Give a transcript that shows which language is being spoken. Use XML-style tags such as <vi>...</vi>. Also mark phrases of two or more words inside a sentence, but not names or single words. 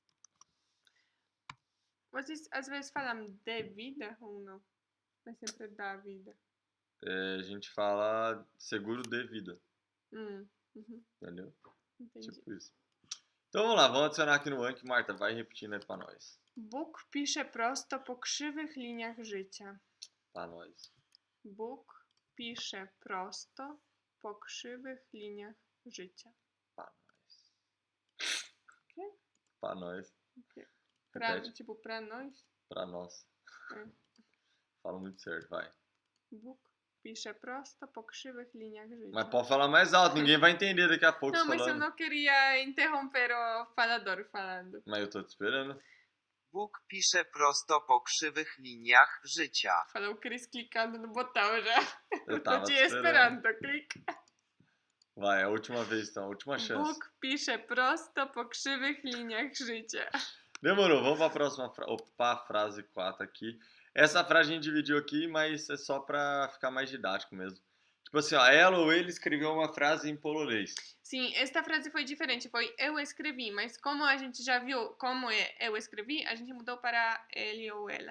<pt>Vocês às vezes falam de vida ou não? É sempre da vida. A gente fala seguro de vida, Uhum. entendeu? Entendi. Tipo isso. Então vamos lá, vamos adicionar aqui no Anki. Marta, vai repetindo aí pra nós.</pt> <pl>Bóg pisze prosto po krzywych liniach życia.</pl> <pt>Pra nós.</pt> <pl>Bóg pisze prosto po krzywych liniach życia.</pl> <pt>Pra nós. Quê? Pra nós. Ok. Repete. Tipo, pra nós. Pra nós. É. Fala muito certo, vai.</pt> <pl>Bóg pisze prosto po krzywych liniach życia.</pl> <pt>Mas pode falar mais alto, ninguém vai entender daqui a pouco Não, você mas eu falando. não queria interromper o falador falando. Mas eu tô te esperando.</pt> <pl>Bóg pisze prosto po krzywych liniach życia.</pl> <pt>Falou o Cris clicando no botão já. Eu Tô tava te te esperando. esperando, clica. Vai, a última vez então, a última chance.</pt> <pl>Bóg pisze prosto po krzywych liniach życia.</pl> <pt>Demorou, vamos pra próxima frase 4 aqui. Essa frase a gente dividiu aqui, mas é só pra ficar mais didático mesmo. Tipo assim, ó, ela ou ele escreveu uma frase em polonês. Sim, esta frase foi diferente. Foi eu escrevi, mas como a gente já viu como é eu escrevi, a gente mudou para ele ou ela.</pt>